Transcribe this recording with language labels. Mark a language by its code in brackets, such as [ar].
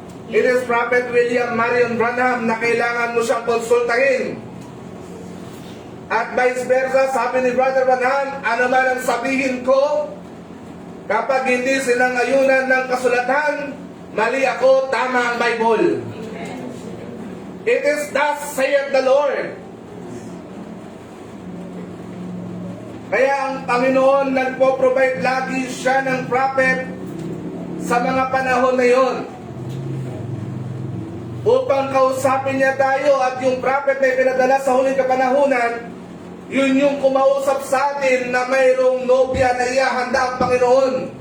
[tl] It is Prophet William Marion Branham na kailangan mo siyang konsultahin. At vice versa, sabi ni Brother Branham, ano man ang sabihin ko, kapag hindi sinangayunan ng kasulatan, mali ako, tama ang Bible. [en] It is thus saith the Lord. [tl] Kaya ang Panginoon nagpo-provide lagi siya ng prophet sa mga panahon na yon, upang kausapin niya tayo, at yung prophet na ipinadala sa huling kapanahunan Yun yung kumausap sa atin na mayroong nobya na ihahanda ang Panginoon.